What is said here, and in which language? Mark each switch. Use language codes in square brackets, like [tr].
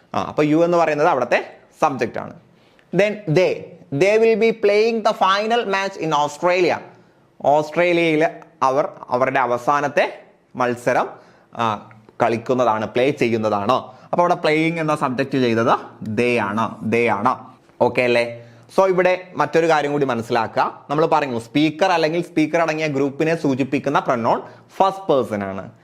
[ml] അപ്പൊ യു എന്ന് പറയുന്നത് അവിടത്തെ സബ്ജക്റ്റ് ആണ്. [en] Then they will be playing the final match in Australia. [ml] ഓസ്ട്രേലിയയിൽ അവരുടെ അവസാനത്തെ മത്സരം കളിക്കുന്നതാണ്, പ്ലേ ചെയ്യുന്നതാണ്. അപ്പൊ അവിടെ പ്ലേയിങ് എന്ന സബ്ജക്റ്റ് ചെയ്തത് ദേ ആണ്. ഓക്കെ അല്ലേ? സോ ഇവിടെ മറ്റൊരു കാര്യം കൂടി മനസ്സിലാക്കുക. നമ്മൾ പറഞ്ഞു സ്പീക്കർ അല്ലെങ്കിൽ സ്പീക്കർ അടങ്ങിയ ഗ്രൂപ്പിനെ സൂചിപ്പിക്കുന്ന പ്രൊനൗൺ ഫസ്റ്റ് പേഴ്സൺ ആണ്.